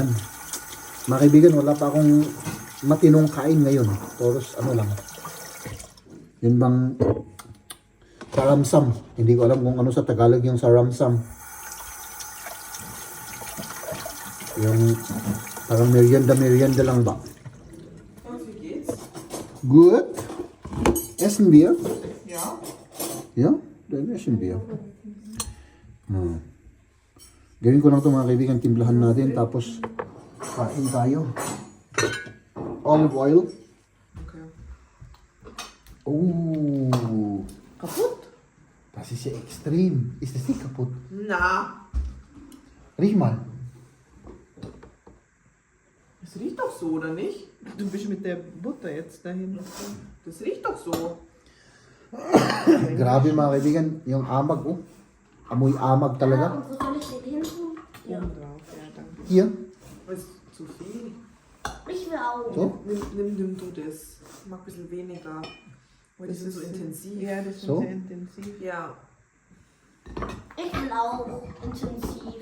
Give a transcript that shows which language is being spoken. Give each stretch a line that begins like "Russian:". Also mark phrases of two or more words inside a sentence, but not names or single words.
Filipino: Mga kaibigan, wala pa akong matinong kain ngayon. Toros ano lang. Yun bang saramsam. Hindi ko alam kung ano sa Tagalog yung saramsam. Yung parang merienda lang ba?
German: wie geht's? Good. Essen wir? Ja. Ja, dann essen wir.
Filipino: Gawin ko lang ito mga kaibigan, timplahan natin, tapos kain tayo.
English: Olive oil. Okay. Oh,
German: Kaputt? das ist ja extrem. Ist das nicht kaputt? Na, Riech mal. das riecht doch so, oder nicht? Du bist mit der Butter jetzt dahin. Das riecht doch so.
Filipino: Grabe mga kaibigan, yung amag, oh. Amoy amag talaga.
German: Und wo soll ich den hin tun? Ja. Oben drauf, ja, danke. Hier. Das ist zu viel. Ich will auch. So. Nimm du das. Mach ein bisschen weniger. Weil die sind so intensiv. Ja, das ist So? sehr intensiv. Ja. Ich will auch intensiv.